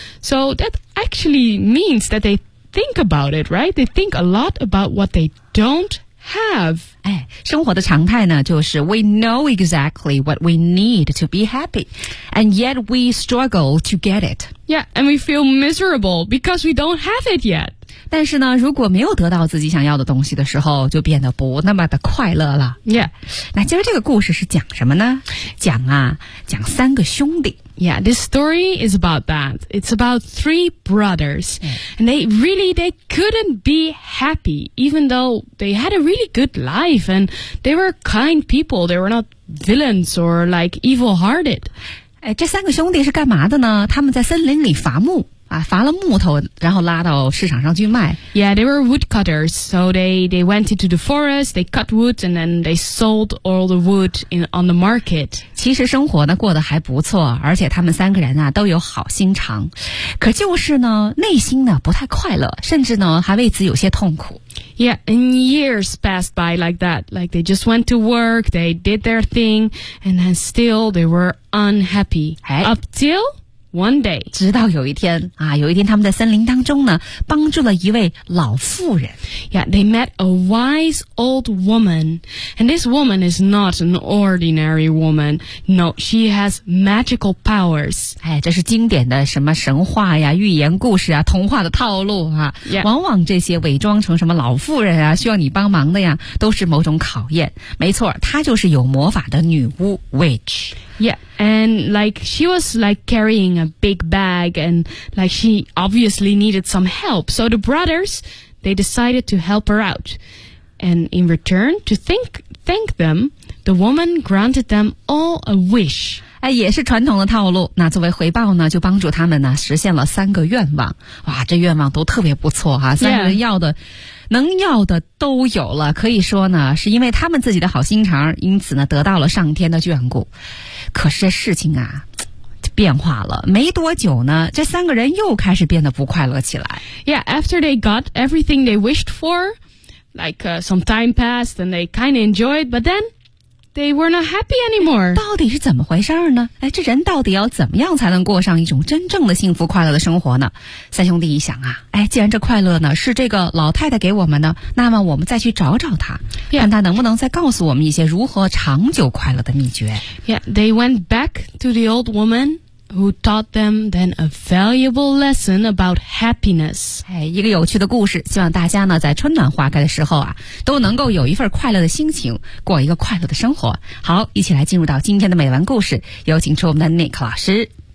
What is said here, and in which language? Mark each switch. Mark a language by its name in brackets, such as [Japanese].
[English] So that actually means that they think about it, right? They think a lot about what they don't have. [Chinese] 哎，生活的常态呢，就是 [English] we know exactly what we need to be happy, and yet we struggle to get it. Yeah, and we feel miserable because we don't have it yet. [Chinese] 但是呢，如果没有得到自己想要的东西的时候，就变得不那么的快乐了。 [English] Yeah. [Chinese] 那今儿这个故事是讲什么呢？讲三个兄弟。 [English] Yeah, this story is about that. It's about three brothers. Yeah. And they couldn't be happy, even though they had a really good life. And they were kind people. They were not villains or like evil hearted. [Chinese] 哎，这三个兄弟是干嘛的呢？他们在森林里伐木。啊，伐了木头，然后拉到市场上去卖。 [English] Yeah, they were woodcutters, so they went into the forest, they cut wood, and then they sold all the wood on the market. [Chinese] 其实生活呢过得还不错，而且他们三个人啊都有好心肠，可就是呢内心呢不太快乐，甚至呢还为此有些痛苦。 [English] Yeah, and years passed by like that. Like they just went to work, they did their thing, and then still they were unhappy. Up till... One day, [Chinese] 直到有一天啊，有一天他们在森林当中呢，帮助了一位老妇人。 [English] Yeah, they met a wise old woman, and this woman is not an ordinary woman. No, she has magical powers. [Chinese] 哎，这是经典的什么神话呀、寓言故事啊、童话的套路啊。 [English] Yeah. [Chinese] 往往这些伪装成什么老妇人啊，需要你帮忙的呀，都是某种考验。没错，她就是有魔法的女巫 ，witch。 [English] Yeah, and like she was like carrying a big bag, and like she obviously needed some help. So the brothers, they decided to help her out, and in return to thank them, the woman granted them all a wish. [Chinese] 哎，也是传统的套路。那作为回报呢，就帮助他们呢实现了三个愿望。哇，这愿望都特别不错哈、啊，三个人要的。 [English] Yeah. [Chinese] 能要的都有了，可以说呢是因为他们自己的好心肠，因此呢得到了上天的眷顾。可是这事情啊变化了，没多久呢这三个人又开始变得不快乐起来。 [English] Yeah, after they got everything they wished for, like some time passed and they kind of enjoyed, but then they were not happy anymore. [Chinese] 到底是怎么回事呢？哎，这人到底要怎么样才能过上一种真正的幸福快乐的生活呢？三兄弟一想啊，哎，既然这快乐呢是这个老太太给我们的，那么我们再去找找她、 [English] yeah. [Chinese] 看她能不能再告诉我们一些如何长久快乐的秘诀。 [English] Yeah, they went back to the old womanWho taught them then a valuable lesson about happiness. [Chinese] 哎，一个有趣的故事，希望大家呢在春暖花开的时候啊，都能够有一份快乐的心情，过一个快乐的生活。好，一起来进入到今天的美文故事，有请出我们的 Nick 老师。